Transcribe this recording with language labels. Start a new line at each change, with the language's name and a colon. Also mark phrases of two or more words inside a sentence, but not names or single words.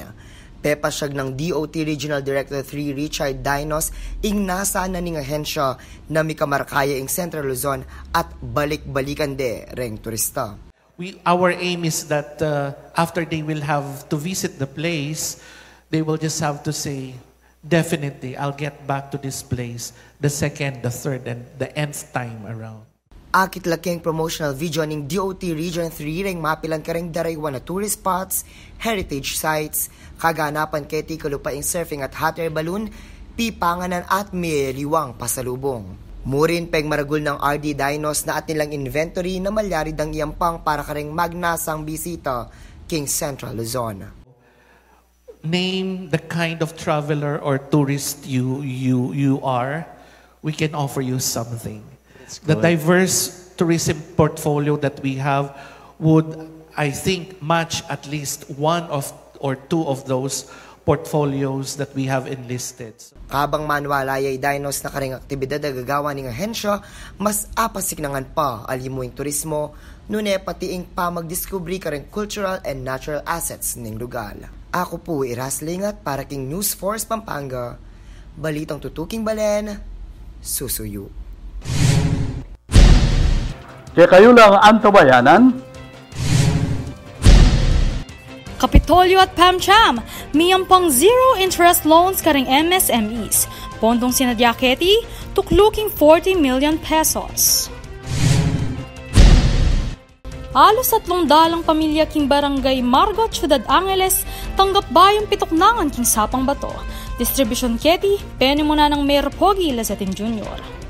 Pampanga: Pepasyag ng DOT Regional Director 3 Richard Dinos ing nasa na ning ahensya na mikamarkaya ing Central Luzon at balik-balikan de reng turista.
English: Our aim is that after they will have to visit the place, they will just have to say, definitely, I'll get back to this place the second, the third, and the nth time around.
Pampanga: Akit laking
English: promotional video
Pampanga: ng DOT Region 3 ring mapilan ka ring daraywan na
English: tourist spots, heritage sites,
Pampanga: kaganapan kay tikalupaing surfing at
English: hot air balloon,
Pampanga: pipanganan at meriwang pasalubong. Murin peg maragul ng RD Dinos na at nilang inventory na malyari dang iyampang para ka ring magnasang bisita king Central Luzon.
English: Name the kind of traveler or tourist you are, we can offer you something. The diverse tourism portfolio that we have would, I think, match at least one or two of those portfolios that we have enlisted.
Pampanga: Kabang manualayay Dinos na karing aktibidad na gagawa ng ahensya, mas apasiknangan pa alimuing turismo, nune pati ing pa magdiscovery karing
English: cultural and natural assets
Pampanga: ng lugar. Ako po Russ Lingat para king News Force Pampanga. Balitang tutuking Balen, Susuyo. Kaya kayo lang ang tabayanan. Kapitolyo at PAMCHAM, miyampang
English: zero interest loans
Pampanga: karing MSMEs. Pondong sinadyaketi, tukluking 40 million pesos. Halos 300 pamilya king barangay Margot, Syudad Angeles, tanggap bayong pituknangan king Sapang Bato. Distribution keti, penimuna ng Mayor Pogi Lazatin Jr.